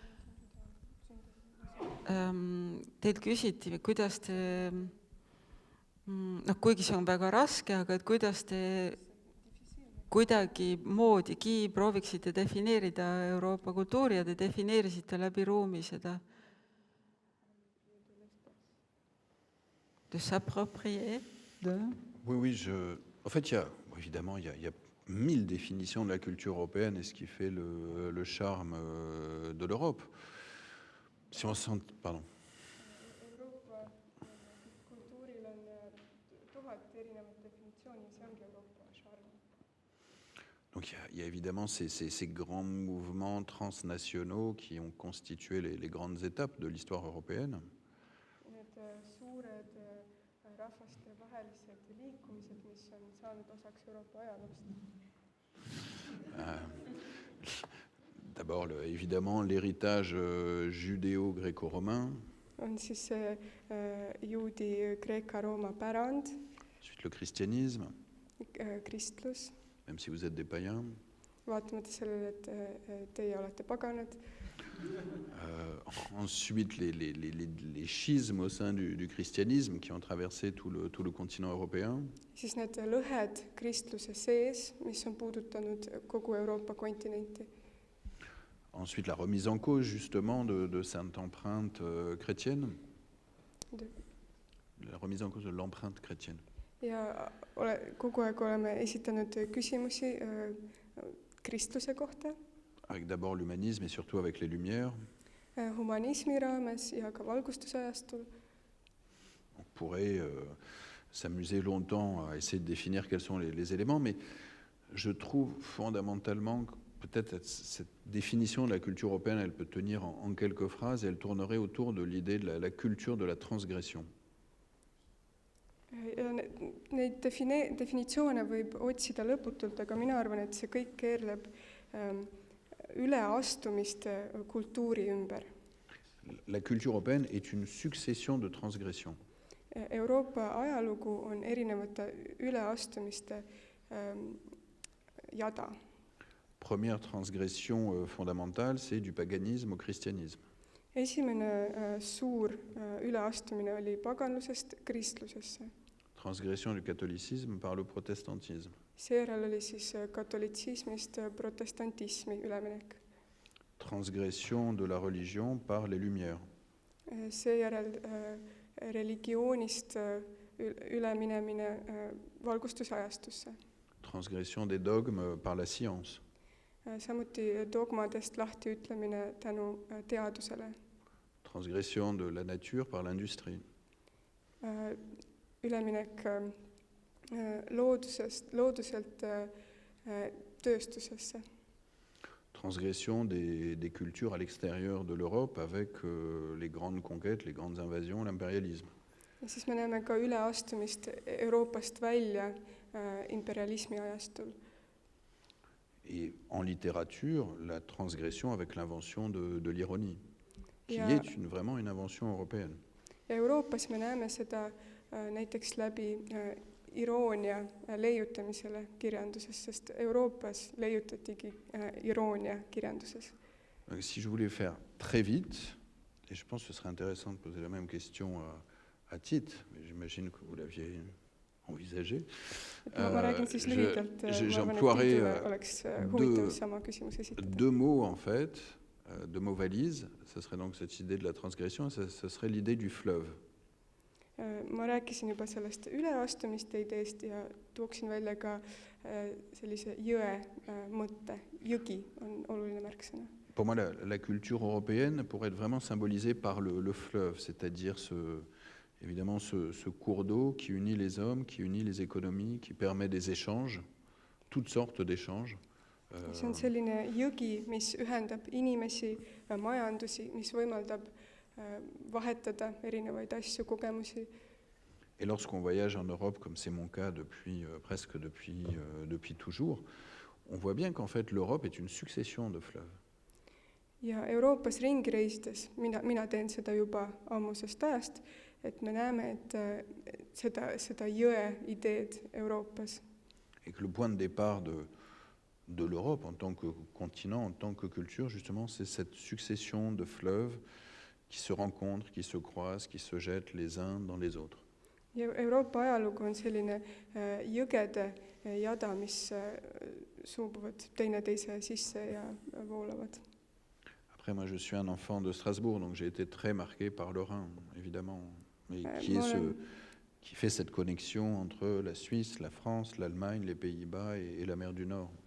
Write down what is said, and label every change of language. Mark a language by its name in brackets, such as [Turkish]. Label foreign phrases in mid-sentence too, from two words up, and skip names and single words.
[Estonian] Teilt küsiti, kuidas te, kuigi see on väga raske, aga et kuidas te kuidagi moodigi prooviksite defineerida Euroopa kultuuri ja te defineerisite läbi ruumi seda. [French] De s'approprier de... Oui, en fait, évidemment, il y a 1000 définitions de la culture européenne et ce qui fait le charme de l'Europe. Si on sent, pardon. [Estonian] Euroopa kultuuril on 1000 erinevat definitsiooni ja see ongi Euroopa charme. [French] Donc il y a évidemment ces grands mouvements transnationaux qui ont constitué les grandes étapes de l'histoire européenne. [Estonian] Need suured rahvastevahelised liikumised, mis on saanud osaks Euroopa ajaloost. [French] D'abord, évidemment, l'héritage judéo-gréco-romain. [Estonian] On siis juudi Kreeka-Rooma pärand, [French] Ensuite, le christianisme, [Estonian] kristlus, [French] même si vous êtes des païens. [Estonian] vaatamata sellele, et teie olete paganad. [French] Ensuite, les schismes au sein du christianisme qui ont traversé tout le continent européen. [Estonian] Siis need lõhed kristluse sees, mis on puudutanud kogu Euroopa kontinenti. [French] Ensuite, la remise en cause justement de cette empreinte chrétienne. La remise en cause de l'empreinte chrétienne. [Estonian] Ja kogu aeg oleme esitanud küsimusi kristluse kohta. [French] Avec d'abord l'humanisme et surtout avec les Lumières. [Estonian] Humanismi raames ja ka valgustusajastul. [French] On pourrait s'amuser longtemps à essayer de définir quels sont les éléments, mais je trouve fondamentalement que peut-être cette définition de la culture européenne, elle peut tenir en quelques phrases et elle tournerait autour de l'idée de la culture de la transgression. [Estonian] Neid definitsioone võib otsida lõputult, aga mina arvan, et see kõik keerleb üleastumiste kultuuri ümber. [French] La culture européenne est une succession de transgressions. [Estonian] Euroopa ajalugu on erinevate üleastumiste jada. [French] Première transgression fondamentale, c'est du paganisme au christianisme. [Estonian] Esimene suur üleastumine oli paganlusest kristlusesse. [French] Transgression du catholicisme par le protestantisme. [Estonian] Seejärel oli siis katolitsismist protestantismi üleminek. [French] Transgression de la religion par les Lumières. [Estonian] Seejärel religioonist üleminemine valgustusajastusse. [French] Transgression des dogmes par la science. [Estonian] Samuti dogmadest lahtiütlemine tänu teadusele. [French] Transgression de la nature par l'industrie. [Estonian] Üleminek looduselt tööstusesse. [French] Transgression des cultures à l'extérieur de l'Europe avec les grandes conquêtes, les grandes invasions, l'impérialisme. [Estonian] Ja siis me näeme ka üleastumist Euroopast välja imperialismi ajastul. [French] Et en littérature, la transgression avec l'invention de l'ironie, qui [Estonian] Ja- [French] est vraiment une invention européenne. [Estonian] Ja Euroopas me näeme seda näiteks läbi iroonia leiutamisele kirjanduses, sest Euroopas leiutatigi iroonia kirjanduses. [French] Donc, si je voulais faire très vite, et je pense que ce serait intéressant de poser la même question à Tite, mais j'imagine que vous l'aviez envisagé. [Estonian] Ma räägin siis lühidalt, ma arvan, [French] j'emploierai, [Estonian] et Tiidule oleks huvitav sama küsimus esitada. [French] Deux mots en fait, deux mots valises, ce serait donc cette idée de la transgression, et ce serait l'idée du fleuve. [Estonian] Ma rääkisin juba sellest üleastumiste ideest ja tooksin välja ka sellise jõe mõtte. Jõgi on oluline märksõna. [French] Pour moi, la culture européenne pourrait être vraiment symbolisée par le fleuve, c'est-à-dire évidemment ce cours d'eau qui unit les hommes, qui unit les économies, qui permet des échanges, toutes sortes d'échanges. [Estonian] See on selline jõgi, mis ühendab inimesi, majandusi, mis võimaldab vahetada erinevaid asju, kogemusi. [French] Et lorsqu'on voyage en Europe, comme c'est mon cas presque depuis toujours, on voit bien qu'en fait l'Europe est une succession de fleuves. [Estonian] Ja Euroopas ringi reisides, mina teen seda juba ammusest ajast, et me näeme, et seda jõe ideed Euroopas. [French] Et que le point de départ de l'Europe en tant que continent, en tant que culture, justement, c'est cette succession de fleuves qui se rencontrent, qui se croisent, qui se jettent les uns dans les autres. [Estonian] Ja Euroopa ajalugu on selline jõgede jada, mis suubuvad teineteise sisse ja voolavad. [French] Après, moi, je suis un enfant de Strasbourg, donc j'ai été très marqué par le Rhin, évidemment, et qui fait cette connexion entre la Suisse, la France, l'Allemagne, les Pays-Bas et la mer du Nord.